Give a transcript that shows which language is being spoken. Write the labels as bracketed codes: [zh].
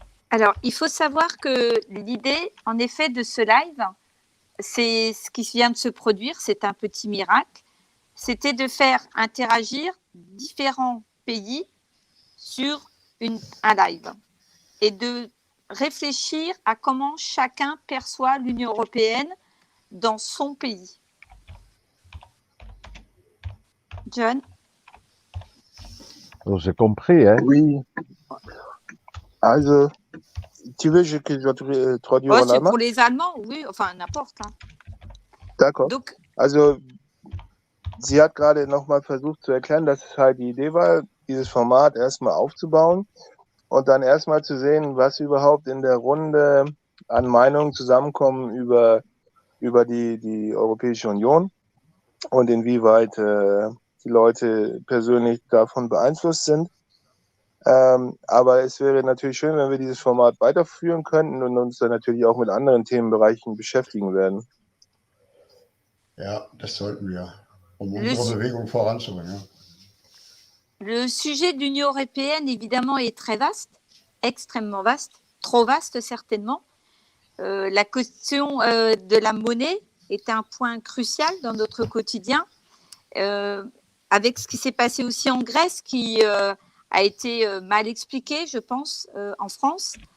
[fr] Alors, il faut savoir que l'idée, en effet, de ce live, c'est ce qui vient de se produire, c'est un petit miracle, c'était de faire interagir différents pays sur un live et de réfléchir à comment chacun perçoit l'Union européenne dans son pays. John? J'ai compris, hein? Oui. Also, tu veux que je traduise en C'est allemand? pour les Allemands, oui, enfin n'importe. Hein. D'accord. Donc, [de] Also, sie hat gerade nochmal versucht zu erklären, dass es halt die Idee war, dieses Format erstmal aufzubauen und dann erstmal zu sehen, was überhaupt in der Runde an Meinungen zusammenkommen über die Europäische Union und inwieweit die Leute persönlich davon beeinflusst sind. Aber es wäre natürlich schön, wenn wir dieses Format weiterführen könnten und uns dann natürlich auch mit anderen Themenbereichen beschäftigen werden. Ja, das sollten wir, um unsere Bewegung voranzubringen. [fr] Le sujet de l'Union européenne, évidemment, est très vaste, extrêmement vaste, trop vaste certainement. La question de la monnaie est un point crucial dans notre quotidien, avec ce qui s'est passé aussi en Grèce, qui a été mal expliqué, je pense, en France.